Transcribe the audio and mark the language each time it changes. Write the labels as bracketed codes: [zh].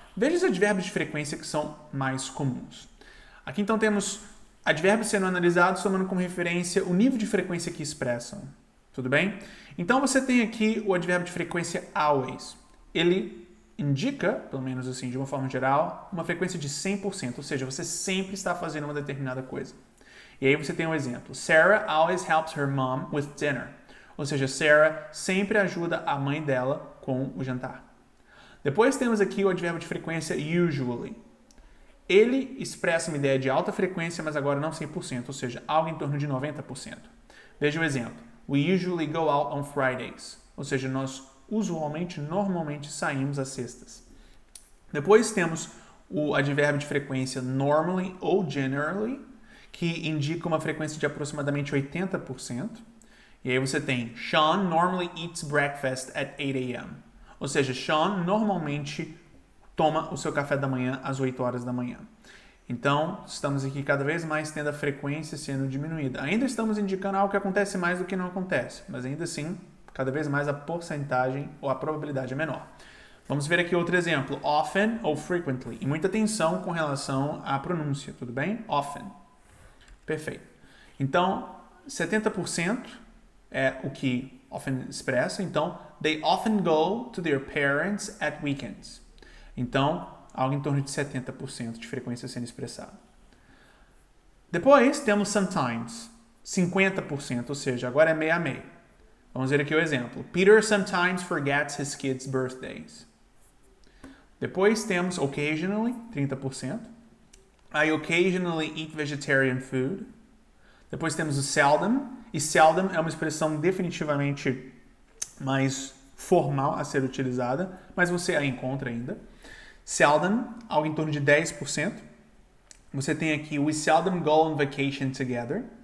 [pt] Veja os advérbios de frequência que são mais comuns. Aqui então temos advérbios sendo analisados tomando como referência o nível de frequência que expressam. Tudo bem? Então você tem aqui o advérbio de frequência always. Ele indica, pelo menos assim, de uma forma geral, uma frequência de 100%, ou seja, você sempre está fazendo uma determinada coisa. E aí você tem um exemplo. [en] Sarah always helps her mom with dinner. [pt] Ou seja, Sarah sempre ajuda a mãe dela com o jantar. Depois temos aqui o advérbio de frequência usually. Ele expressa uma ideia de alta frequência, mas agora não 100%, ou seja, algo em torno de 90%. Veja o exemplo. [en] We usually go out on Fridays. [pt] Ou seja, nós normalmente saímos às sextas. Depois temos o advérbio de frequência normally ou generally, que indica uma frequência de aproximadamente 80%. E aí você tem [en] Sean normally eats breakfast at 8 a.m. [pt] Ou seja, Sean normalmente toma o seu café da manhã às 8 horas da manhã. Então, estamos aqui cada vez mais tendo a frequência sendo diminuída. Ainda estamos indicando algo que acontece mais do que não acontece, mas ainda assim, cada vez mais a porcentagem ou a probabilidade é menor. Vamos ver aqui outro exemplo, often ou frequently. E muita atenção com relação à pronúncia, tudo bem? Often. Perfeito. Então, 70% é o que often expressa. Então, [en] they often go to their parents at weekends. [pt] Então, algo em torno de 70% de frequência sendo expressada. Depois, temos sometimes, 50%, ou seja, agora é meio a meio. Vamos ver aqui o exemplo. [en] Peter sometimes forgets his kids' birthdays. [pt] Depois temos occasionally, 30%. [en] I occasionally eat vegetarian food. [pt] Depois temos o seldom. E seldom é uma expressão definitivamente mais formal a ser utilizada, mas você a encontra ainda. Seldom, algo em torno de 10%. Você tem aqui [en] we seldom go on vacation together.